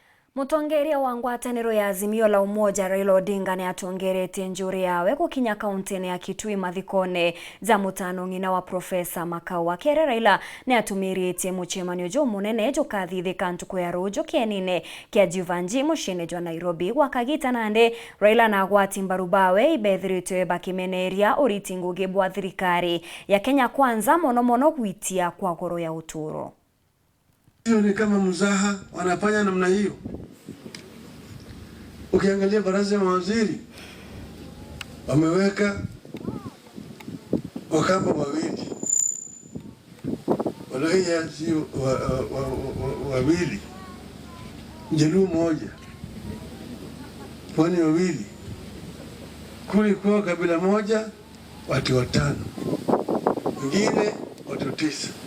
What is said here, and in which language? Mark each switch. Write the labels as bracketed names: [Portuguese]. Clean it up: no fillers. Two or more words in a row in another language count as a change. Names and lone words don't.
[Meru] Mutongeria wa ngwataniro ya Azimio la Umoja RAILA ODINGA ni atongerete NJURI yawe Gukinya kaunti ya Kitui MATHIKONE za mutano ng'ina wa Profesa Makau wa kere RAILA ni atumirite muchemanio jo munene jo kathithika ntuku ya rojo kienine kia Jivanji mushine jo Nairobi wakagita nande RAILA na agwati mbarubawe ibethirite bakimeneria uriti ngugi bwa thirikari ya Kenya Kwanza mono kuitia kwa goro ya uturo. [Swahili] Hiyo ni kama mzaha wanafanya namna hiyo. Ukiangalia baraza ya mawaziri wameweka wakamba wawili, waloia si wawili, Mjaluo moja, Pwani wawili, kulikuwa kabila moja watu watano, wengine watu 9.